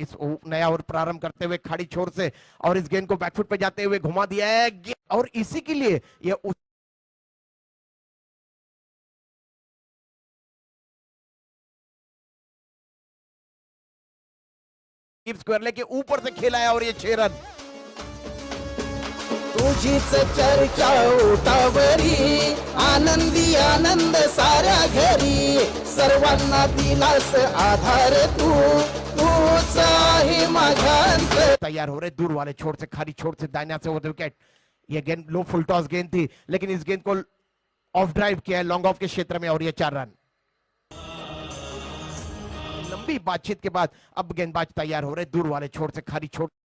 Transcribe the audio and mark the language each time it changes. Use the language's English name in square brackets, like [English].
[Hindi] इस नया ओवर प्रारंभ करते हुए खाड़ी छोर से और इस गेंद को बैकफुट पे जाते हुए घुमा दिया है और इसी के लिए ये स्क्वायर लेग के ऊपर से खेला है और ये 6 रन। [Marathi] तुझीच चर्चा उठावरी आनंदी आनंद साऱ्या घरी। सर्वांना दिलास आधार तूच आहे माझ्या। [Hindi] तैयार हो रहे दूर वाले छोर से, खाली छोर से दाहिना से ओवर विकेट। ये गेंद लो फुल टॉस गेंद थी, लेकिन इस गेंद को ऑफ ड्राइव किया है लॉन्ग ऑफ के क्षेत्र में और ये 4 रन। लंबी बातचीत के बाद अब गेंदबाज तैयार हो रहे दूर वाले छोर से, खाली छोर।